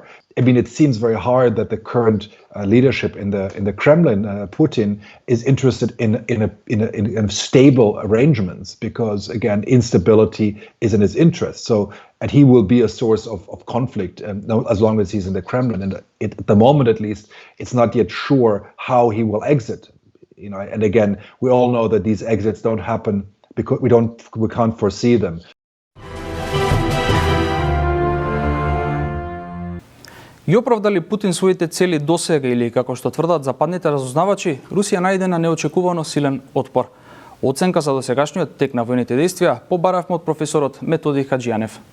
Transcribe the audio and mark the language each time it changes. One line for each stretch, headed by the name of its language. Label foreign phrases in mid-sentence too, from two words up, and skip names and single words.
English: I mean, it seems very hard that the current leadership in the Kremlin, Putin, is interested in stable arrangements, because, again, instability is in his interest. So, and he will be a source of conflict as long as he's in the Kremlin. And at the moment, at least, it's not yet sure how he will exit. And again, we all know that these exits don't happen because we can't foresee them.
Macedonian: Ги оправдали Путин своите цели досега или, како што тврдат западните разузнавачи, Русија најде на неочекувано силен отпор? Оценка за досегашниот тек на војните действија побаравме од професорот Методи Хаджијанев.